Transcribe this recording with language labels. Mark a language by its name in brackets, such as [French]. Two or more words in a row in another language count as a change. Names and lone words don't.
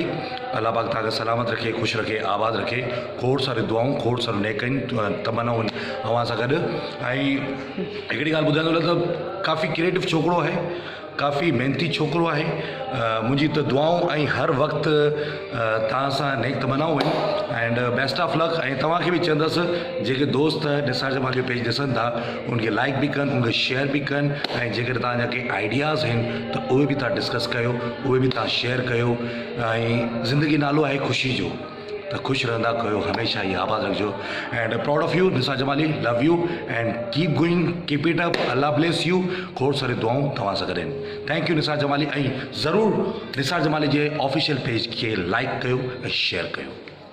[Sindhi] अल्लाह पाक तव्हांखे सलामत रखे, ख़ुशि रखे, आबाद रखे। खोड़ सारी दुआऊं, खोड़ सारो नेकनि तमन्नाऊं अव्हां सां गॾु। ऐं हिकिड़ी ॻाल्हि ॿुधाईंदो रहे त काफ़ी क्रिएटिव छोकिरो आहे, काफ़ी मेहनती छोकिरो आहे। मुंहिंजी त दुआऊं ऐं हर वक़्तु तव्हां सां नेक तमन्नाऊं आहिनि। [English] and best of luck. [Sindhi] ऐं तव्हांखे बि चवंदुसि, जेके दोस्त निसार जमाली जो पेज ॾिसनि था उनखे लाइक बि कनि, उनखे शेयर बि कनि। ऐं जेकर तव्हांजा के आइडियाज़ आहिनि त उहे बि तव्हां डिस्कस कयो, उहे बि तव्हां शेयर कयो। ऐं ज़िंदगी नालो आहे ख़ुशी जो, त ख़ुशि रहंदा कयो, हमेशह ई आबाद रखिजो। [English] and proud of you Nisar Jamali, love you and keep going, keep it up. Allah bless you. [Sindhi] खोड़ सारी दुआऊं तव्हां सां गॾु आहिनि। [English] thank you Nisar Jamali. [Sindhi] ऐं ज़रूरु निसार जमाली जे [English] official page [Sindhi] खे लाइक कयो ऐं शेयर कयो।